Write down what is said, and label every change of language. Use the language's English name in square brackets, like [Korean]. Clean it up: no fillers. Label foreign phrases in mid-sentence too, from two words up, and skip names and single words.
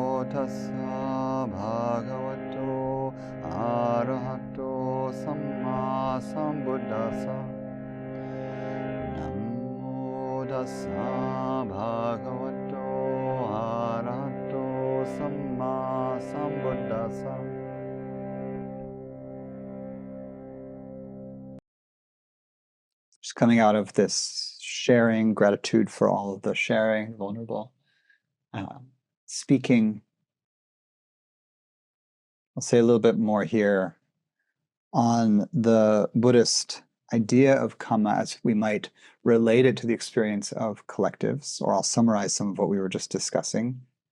[Pali] tassa bhagavato arahato samma sambuddhassa. Namo tassa bhagavato arahato samma sambuddhassa. [English] Just coming out of this sharing, gratitude for all of the sharing, vulnerable speaking. I'll say a little bit more here on the Buddhist idea of Kamma as we might relate it to the experience of collectives, or I'll summarize some of what we were just discussing.